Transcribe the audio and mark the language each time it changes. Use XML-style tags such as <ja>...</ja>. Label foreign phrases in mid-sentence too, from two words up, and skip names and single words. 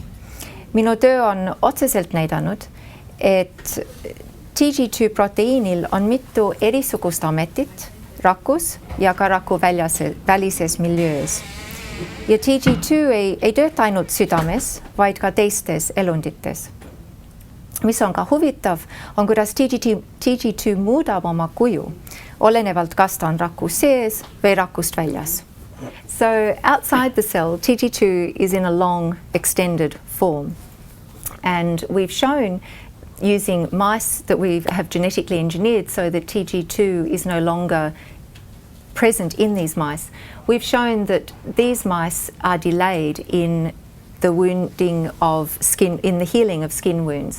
<et>Minu töö on otseselt näidanud, et TG2 proteiinil on mitu erisugust ametit rakus ja ka raku välises miljöös. Ja TG2 ei tööta ainult südames, vaid ka teistes elundites. Mis on ka huvitav, on kuidas TG2 muudab oma kuju, olenevalt kas ta on raku sees või rakust väljas.</et> <en>So outside the cell, TG2 is in a long, extended form. And we've shown using mice that we have genetically engineered so that TG2 is no longer present in these mice. We've shown that these mice are delayed in the wounding of skin, in the healing of skin wounds.</en>